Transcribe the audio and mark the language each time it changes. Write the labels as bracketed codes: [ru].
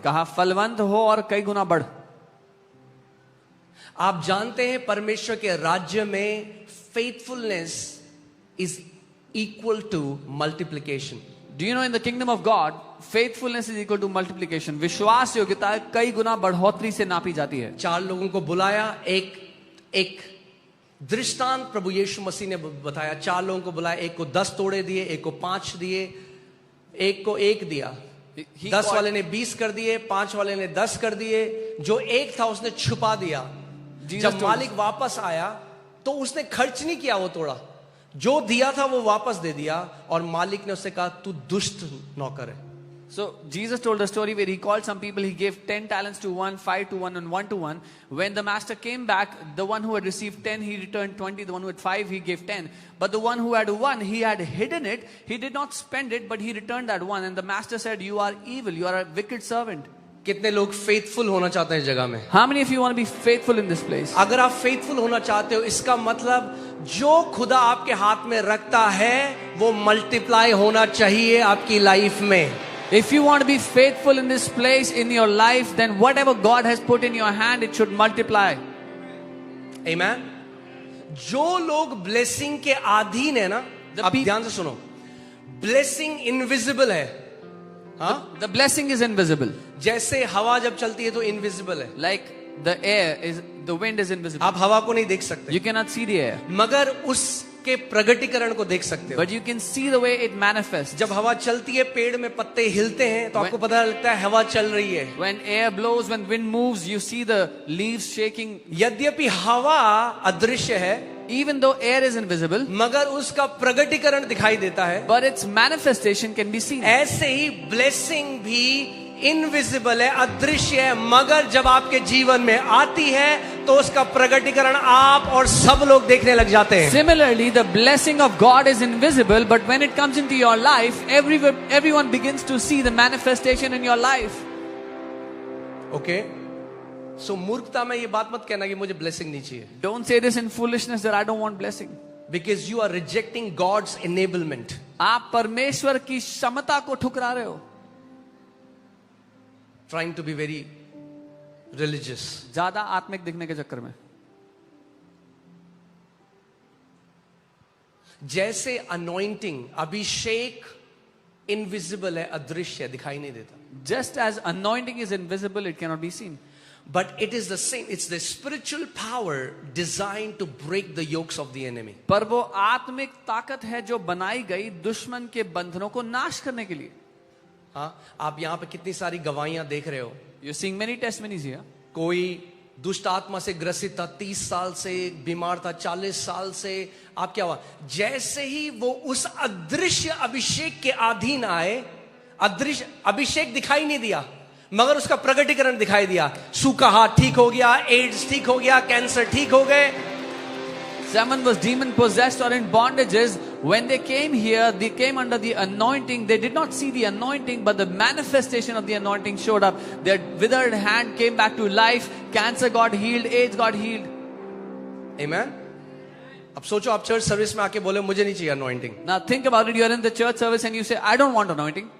[hi] कहा फलवंत हो और कई गुना बढ़. आप जानते हैं परमेश्वर के राज्य में [en] faithfulness is equal to multiplication. Do you know in the kingdom of God, faithfulness is equal to multiplication. [hi] विश्वास योग्यता कई गुना बढ़ोतरी से नापी जाती है. 4 लोगों को बुलाया, एक दृष्टांत प्रभु यीशु मसीह ने बताया. 4 लोगों को बुलाया, एक को 10 तोड़े दिए, एक को 5 दिए, एक को 1 दिया. 10 वाले ने 20 कर दिए, 5 वाले ने 10 कर दिए. जो 1 था उसने छुपा दिया. जब मालिक वापस आया तो उसने खर्च नहीं किया, वो तोड़ा. जो दिया था वो वापस दे दिया और मालिक ने उससे कहा तू दुष्ट नौकर है. [en] So Jesus told a story where he called some people, he gave 10 talents to one, 5 to one and 1 to one. When the master came back, the one who had received 10, he returned 20. The one who had 5, he gave 10. But the one who had 1, he had hidden it. He did not spend it, but he returned that 1. And the master said, you are evil, you are a wicked servant. [hi] कितने लोग faithful होना चाहते हैं इस जगह में? [en] How many of you want to be faithful in this place? [hi] अगर आप फेथफुल होना चाहते हो, इसका मतलब जो खुदा आपके हाथ में रखता है वो मल्टीप्लाई होना चाहिए आपकी लाइफ में. [en] If you want to be faithful in this place in your life, then whatever God has put in your hand, it should multiply. Amen. [hi] जो लोग ब्लेसिंग के अधीन है ना, अब ध्यान से सुनो, ब्लेसिंग इनविजिबल है. हाँ, [en] The blessing is invisible. [hi] जैसे हवा जब चलती है तो इनविजिबल है. [en] Like the air is, the wind is invisible. [hi] आप हवा को नहीं देख सकते, [en] You cannot see the air, [hi] मगर उसके प्रगटीकरण को देख सकते हो. [en] but you can see the way it manifests. [hi] जब हवा चलती है, पेड़ में पत्ते हिलते हैं तो आपको पता लगता है हवा चल रही है. [en] When air blows, when wind moves, you see the leaves shaking. [hi] यद्यपि हवा अदृश्य है, [en] Even though air is invisible, [hi] मगर उसका प्रगटीकरण दिखाई देता है. [en] but its manifestation can be seen. [hi] ऐसे ही ब्लेसिंग भी इनविजिबल है, अदृश्य है, मगर जब आपके जीवन में आती है तो उसका प्रगटीकरण आप और सब लोग देखने लग जाते हैं. [en] Similarly, the blessing of God is invisible, but when it comes into your life, everyone begins to see the manifestation in your life. [hi] Okay, सो मूर्खता में ये बात मत कहना कि मुझे ब्लेसिंग नहीं चाहिए. [en] Don't say this in foolishness that I don't want blessing. Because you are rejecting God's enablement. [hi] आप परमेश्वर की क्षमता को ठुकरा रहे हो. [en] Trying to be very religious. [hi] ज्यादा आत्मिक दिखने के चक्कर में. जैसे अनॉइंटिंग, अभिषेक इनविजिबल है, अदृश्य है, दिखाई नहीं देता. [en] Just as anointing is invisible, it cannot be seen. But it is the same. It's the spiritual power designed to break the yokes of the enemy. [hi] पर वो आत्मिक ताकत है जो बनाई गई दुश्मन के बंधनों को नाश करने के लिए. हाँ, आप यहाँ पे कितनी सारी गवाहियां देख रहे हो. [en] You're seeing many testimonies here. [hi] कोई दुष्ट आत्मा से ग्रसित था, 30 साल से बीमार था, 40 साल से. आप क्या हुआ? जैसे ही वो उस अदृश्य अभिषेक के अधीन आए, अदृश्य अभिषेक दिखाई नहीं दिया, मगर उसका प्रगटीकरण दिखाई दिया. सूखा हाथ ठीक हो गया, एड्स ठीक हो गया, कैंसर ठीक हो गए. [en] Someone was demon possessed or in bondages. When they came here, they came under the anointing. They did not see the anointing, but the manifestation of the anointing showed up. Their withered hand came back to life. Cancer got healed. AIDS got healed. Amen. [hi] अब सोचो, आप church service में आके बोले मुझे नहीं चाहिए anointing. [en] Now think about it. You are in the church service and you say, I don't want anointing.